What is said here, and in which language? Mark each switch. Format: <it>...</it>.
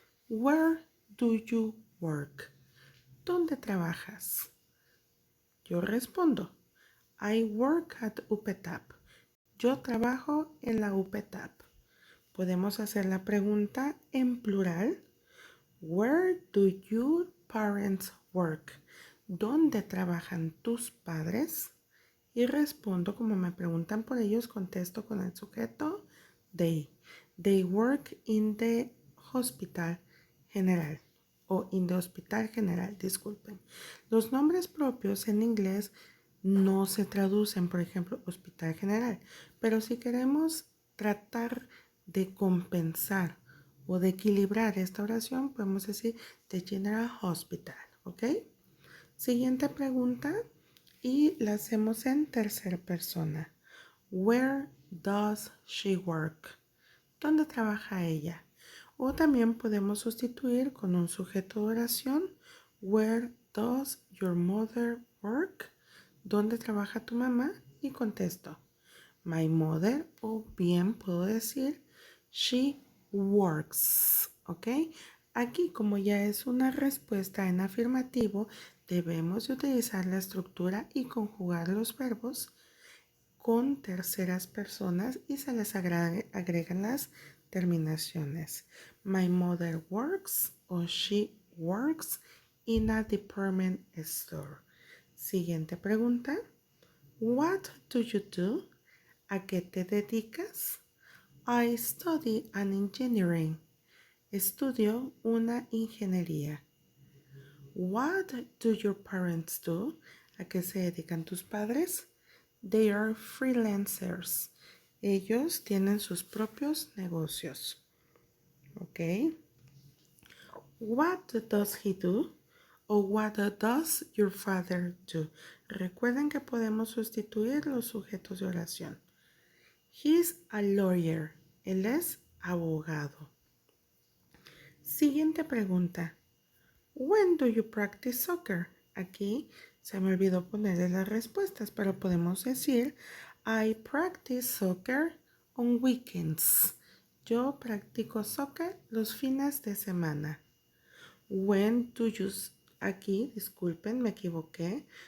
<en>Where do you work?</en> <es>¿Dónde trabajas? Yo respondo,</es> <en>I work at UPETAP.</en> <es>Yo trabajo en la UPETAP. Podemos hacer la pregunta en plural.</es> <en>Where do your parents work?</en> <es>¿Dónde trabajan tus padres? Y respondo como me preguntan por ellos, contesto con el sujeto they.</es> <en>They work in the hospital. general o in the hospital general,</en> <es>disculpen. Los nombres propios en inglés no se traducen, por ejemplo, hospital general, pero si queremos tratar de compensar o de equilibrar esta oración, podemos decir</es> <en>the general hospital,</en> <es>¿ok? Siguiente pregunta y la hacemos en tercera persona.</es> <en>Where does she work?</en> <es>¿Dónde trabaja ella? O también podemos sustituir con un sujeto de oración.</es> <en>Where does your mother work?</en> <es>¿Dónde trabaja tu mamá? Y contesto,</es> <en>my mother,</en> <es>o bien puedo decir,</es> <en>she works,</en> <es>¿ok? Aquí, como ya es una respuesta en afirmativo, debemos de utilizar la estructura y conjugar los verbos con terceras personas y se les agregan las terminaciones.</es> <en>My mother works o she works in a department store.</en> <es>Siguiente pregunta.</es> <en>What do you do?</en> <es>¿A qué te dedicas?</es> <en>I study an engineering.</en> <es>Estudio una ingeniería.</es> <en>What do your parents do?</en> <es>¿A qué se dedican tus padres?</es> <en>They are freelancers.</en> <es>Ellos tienen sus propios negocios.</es> <en>¿Ok? What does he do? O what does your father do?</en> <es>Recuerden que podemos sustituir los sujetos de oración.</es> <en>He's a lawyer.</en> <es>Él es abogado. Siguiente pregunta.</es> <en>When do you practice soccer?</en> <es>Aquí se me olvidó ponerle las respuestas, pero podemos decir</es> <en>I practice soccer on weekends.</en> <es>Yo practico soccer los fines de semana.</es> <en>When do you...</en> <es>Aquí, disculpen, me equivoqué.</es>